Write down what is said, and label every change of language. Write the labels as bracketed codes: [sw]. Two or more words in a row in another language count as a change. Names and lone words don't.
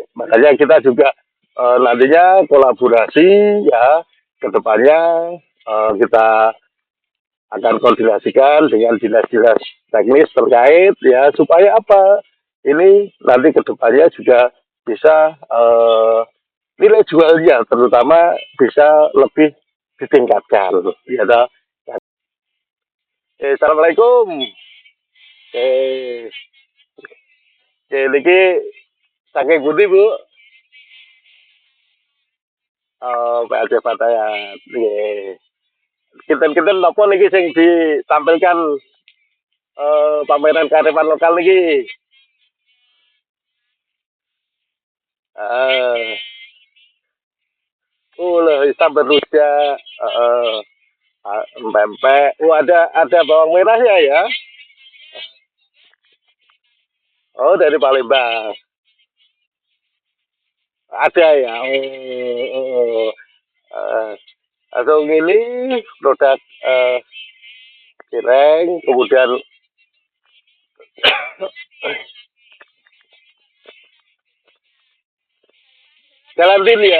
[id] Makanya kita juga nantinya kolaborasi, ya, kedepannya kita akan koordinasikan dengan dinas-dinas teknis terkait, ya, supaya apa ini nanti kedepannya juga bisa nilai jualnya terutama bisa lebih ditingkatkan, ya toh. Assalamualaikum. [jv] Niki saking pundi Bu? [id] PLC Fatayat. Nggih. [jv] Kinten-kinten napa niki sing [id] ditampilkan pameran kearifan lokal [jv] niki? [id] Lho, sambal rujak, pempek. Ada bawang merahnya ya? Oh, dari Palembang. Ada ya. Atau ini produk cireng, kemudian Galantin ya.